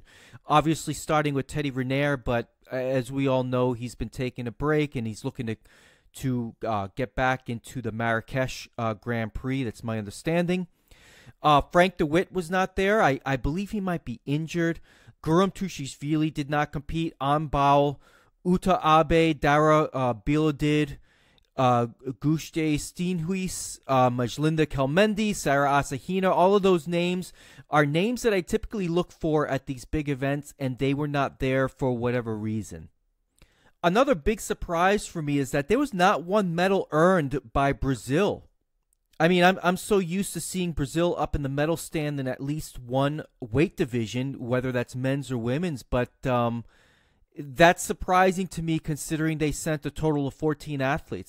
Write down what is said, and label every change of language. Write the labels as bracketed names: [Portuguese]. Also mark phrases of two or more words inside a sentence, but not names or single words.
[English] Obviously, starting with Teddy Riner, but as we all know, he's been taking a break, and he's looking to get back into the Marrakesh Grand Prix. That's my understanding. Frank DeWitt was not there. I believe he might be injured. Guram Tushishvili did not compete. Anbao, Uta Abe, Dara Bilodid, Gushte Steenhuis, Majlinda Kelmendi, Sarah Asahina. All of those names are names that I typically look for at these big events, and they were not there for whatever reason. Another big surprise for me is that there was not one medal earned by Brazil. I mean, I'm so used to seeing Brazil up in the medal stand in at least one weight division, whether that's men's or women's, but that's surprising to me considering they sent a total of 14 athletes.